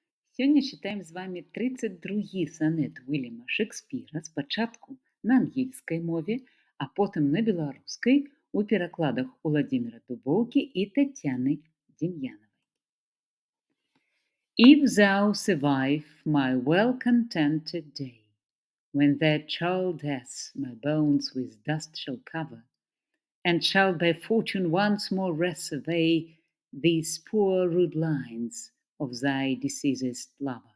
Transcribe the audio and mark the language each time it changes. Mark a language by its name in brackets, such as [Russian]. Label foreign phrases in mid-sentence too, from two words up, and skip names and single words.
[Belarusian] Сёння чытаем з вамі 32 санет Уільяма Шекспіра спачатку на ангельскай мове, а потым на беларускай у перакладах Уладзіміра Дубоўкі і Тацяны Дем'янавай. [English] If thou survive my well-contented day, when that child death my bones with dust shall cover, and shall by fortune once more wrest away these poor rude lines of thy deceased lover.